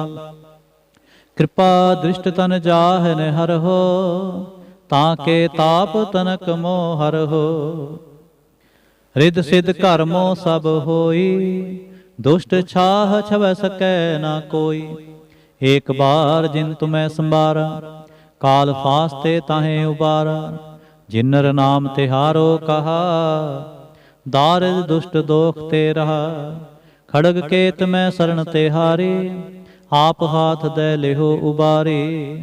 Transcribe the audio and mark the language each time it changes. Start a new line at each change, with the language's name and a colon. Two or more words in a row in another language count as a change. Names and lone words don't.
Braj: कृपा दृष्ट तन जाहन हर हो, ताके ताप तनक मोह हर हो। रिद सिद्ध कर्मो सब होई, दुष्ट छाह छवै सकै ना कोई। ਏਕ ਬਾਰ ਜਿਨ ਤੁਮੈ ਸੰਭਾਰਾ, ਕਾਲ ਫਾਸਤੇ ਤਾਹੇ ਉਬਾਰਾ। ਜਿਨਰ ਨਾਮ ਤਿਹਾਰੋ ਕਹਾ, ਦਾਰਿਦ ਦੁਸ਼ਟ ਦੋਖ ਤੇ ਰਹਾ। ਖੜਗ ਕੇਤ ਮੈਂ ਸਰਣ ਤਿਹਾਰੀ, ਆਪ ਹਾਥ ਦੈ ਲਿਹੋ ਉਬਾਰੀ।